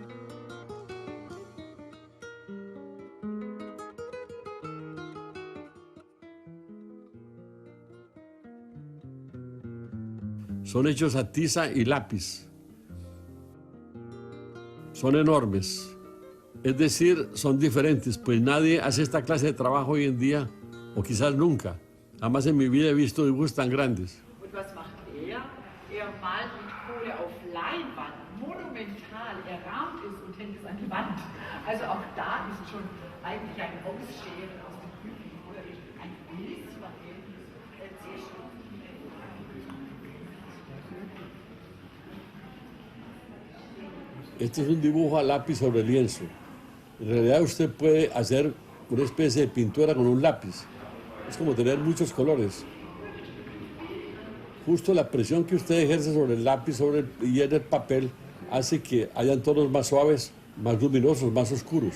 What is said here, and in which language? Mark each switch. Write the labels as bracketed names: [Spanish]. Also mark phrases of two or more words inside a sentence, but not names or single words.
[Spanish] Son hechos a tiza y lápiz. Son enormes. Es decir, son diferentes, pues nadie hace esta clase de trabajo hoy en día, o quizás nunca. Jamás en mi vida he visto dibujos tan grandes. [German] Und was macht er? Er malt mit Kohle auf Leinwand, monumental, er rahmt es und hängt es an die Wand. Also auch da ist schon eigentlich ein Ausscheren aus dem Übrigen oder ein Missverhältnis. Sehr schön. [Spanish] Este es un dibujo a lápiz sobre lienzo. En realidad usted puede hacer una especie de pintura con un lápiz. Es como tener muchos colores. Justo la presión que usted ejerce sobre el lápiz y en el papel hace que hayan tonos más suaves, más luminosos, más oscuros.